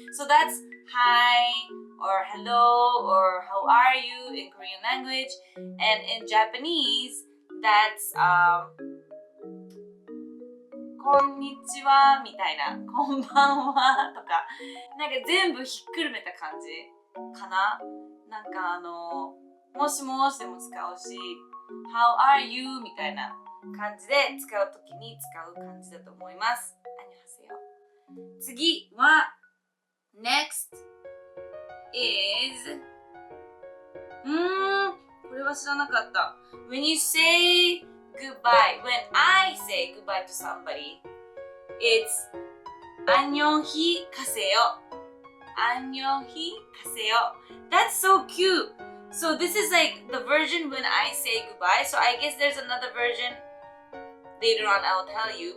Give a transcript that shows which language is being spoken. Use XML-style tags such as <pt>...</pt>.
<en>So that's hi or hello or how are you in Korean language, and in Japanese that's</en> <ja>こんにちはみたいな、こんばんはとか、なんか全部ひっくるめた感じかな。なんかもしもしでも使うし、</ja> <en>How are you?</en> <ja>みたいな感じで使うときに使う感じだと思います。</ja> <ko>안녕하세요。</ko> <ja>次は</ja> <en>Next is</en> <ja>これは知らなかった。</ja> <en>When you say goodbye, when I say goodbye to somebody, it's</en> <ko>안녕히 가세요. 안녕히 가세요.</ko> <en>That's so cute. So this is like the version when I say goodbye. So I guess there's another version later on I'll tell you.</en>